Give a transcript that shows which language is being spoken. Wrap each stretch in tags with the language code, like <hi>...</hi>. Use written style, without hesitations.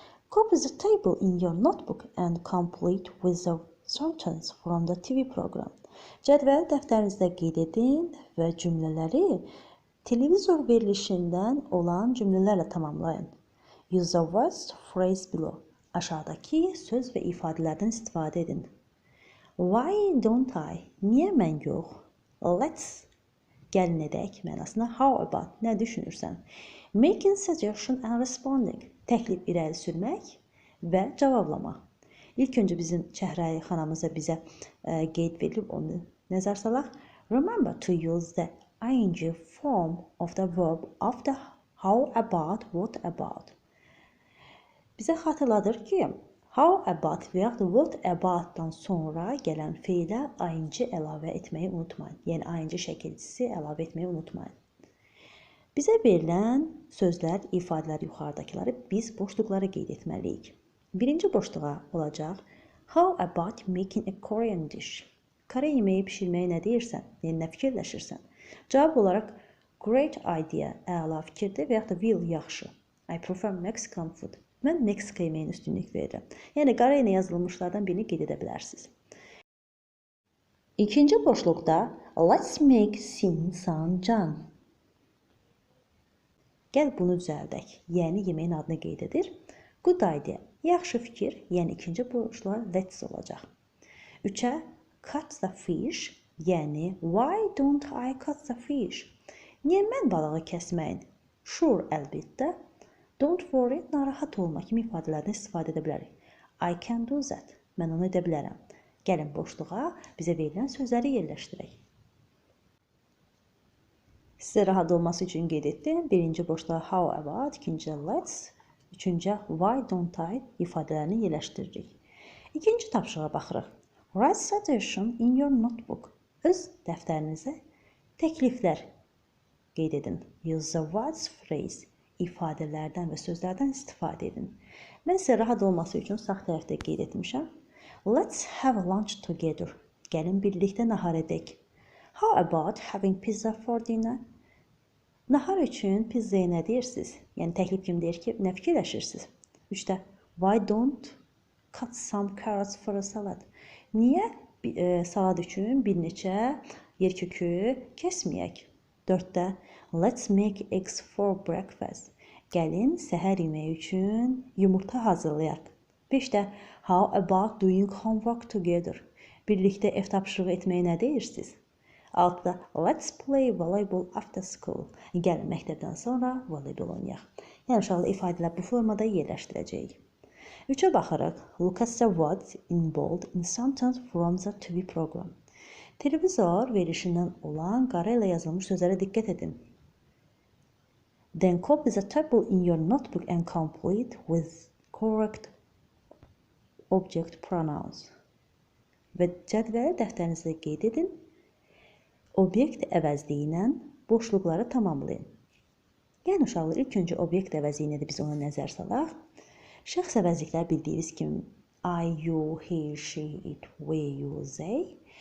<en>Copy the table in your notebook and complete with the sentence from the TV program.</en> <az>Cədvəli dəftərinizdə qeyd edin və cümlələri televizor verilişindən olan cümlələrlə tamamlayın.</az> <en>Use the words phrase below.</en> <az>Aşağıdakı söz və ifadələrdən istifadə edin.</az> <en>Why don't I?</en> <az>Niyə mən yox?</az> <en>Let's.</en> <az>Gəlin edək mənasına.</az> <en>How about?</en> <az>Nə düşünürsən?</az> <en>Making suggestion and responding.</en> <az>Təklif irəli sürmək və cavablamaq. İlk öncə bizim Çəhrayı xanamıza bizə qeyd verilib, onu nəzər salaq.</az> <en>Remember to use the ing form of the verb after how about, what about.</en> <az>Bizə xatırladır ki, how about və yaxud da what about-dan sonra gələn feilə ing əlavə etməyi unutmayın. Yəni ing şəkilçisi əlavə etməyi unutmayın. Bizə verilən sözlər, ifadələr yuxarıdakıları biz boşluqlara qeyd etməliyik. Birinci boşluğa olacaq</az> <en>how about making a Korean dish?</en> <az>Kore yeməyi bişirməyə nə deyirsən? Yəni nə fikirləşirsən? Cavab olaraq</az> <en>great idea,</en> <az>əla fikirdir və yaxud da will, yaxşı.</az> <en>I prefer Mexican food.</en> <az>Mən Meksika yeməyin üstünlük verirəm. Yəni, qara ilə yazılmışlardan birini qeyd edə bilərsiniz. İkinci boşluqda</az> <en>let's make Sin San Can.</en> <az>Gəl bunu düzəldək. Yəni, yeməyin adını qeyd edir.</az> <en>Good idea.</en> <az>Yaxşı fikir. Yəni, ikinci boşluğa let's olacaq.</az> <en>3-ə cut the fish. Yəni, why don't I cut the fish?</en> <az>Niyə mən balığı kəsməyin?</az> <en>Sure,</en> <az>əlbəttə.</az> <en>Don't worry,</en> <az>narahat olma kimi ifadələrdən istifadə edə bilərik.</az> <en>I can do that.</en> <az>Mən onu edə bilərəm. Gəlin boşluğa bizə verilən sözləri yerləşdirək. Sizə rahat olması üçün qeyd etdim. Birinci boşluğa how about, ikinci let's, üçüncü why don't I ifadələrini yerləşdiririk. İkinci tapşırığa baxırıq.</az> <en>Write suggestion in your notebook.</en> <az>Öz dəftərinizə təkliflər qeyd edin.</az> <en>Use the words phrase.</en> <az>İfadələrdən və sözlərdən istifadə edin. Mən sizə rahat olması üçün sağ tərəfdə qeyd etmişəm.</az> <en>Let's have lunch together.</en> <az>Gəlin birlikdə nahar edək.</az> <en>How about having pizza for dinner?</en> <az>Nahar üçün pizzaya nə deyirsiniz? Yəni təklif kimi deyir ki, nə fikirləşirsiniz?</az> <en>3-də why don't cut some carrots for a salad?</en> <az>Niyə salad üçün bir neçə yerkökü kəsməyək?</az> <en>4-də let's make eggs for breakfast.</en> <az>Gəlin səhər yeməyi üçün yumurta hazırlayaq. 5-də</az> <en>how about doing homework together?</en> <az>Birlikdə ev tapşırığı etməyə nə deyirsiniz?</az> <en>6-da let's play volleyball after school.</en> <az>Gəlin məktəbdən sonra voleybol oynayaq. Yəni uşaqlar ifadələr bu formada yerləşdirəcəyik. 3-ə baxırıq.</az> <en>Look at the words in bold in sentence from the TV program.</en> <az>Televizor verilişindən olan qara ilə yazılmış sözlərə diqqət edin.</az> <en>Then copy the table in your notebook and complete with correct object pronouns.</en> <az>Və cədvəli dəftərinizdə qeyd edin. Obyekt əvəzliyi ilə boşluqları tamamlayın. Yəni uşaqlar, ilk öncə obyekt əvəzliyinə də biz ona nəzər salaq. Şəxs əvəzliklər bildiyiniz kimi I, you, he, she, it, we, you, they.</az>